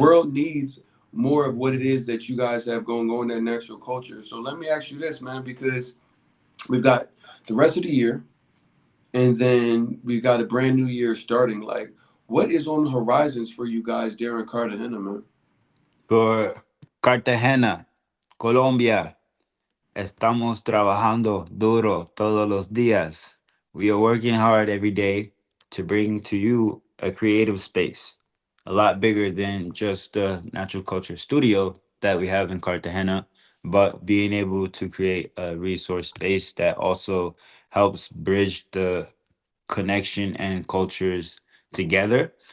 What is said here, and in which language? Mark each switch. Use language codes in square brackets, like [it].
[en] world needs more of what it is that you guys have going on in natural culture. So let me ask you this, man, because we've got the rest of the year, and then we've got a brand new year starting. Like, what is on the horizons for you guys there in Cartagena, man? [es] For Cartagena, Colombia, estamos trabajando duro todos los días. [en] We are working hard every day to bring to you a creative space, a lot bigger than just the natural culture studio that we have in Cartagena, but being able to create a resource space that also helps bridge the connection and cultures together.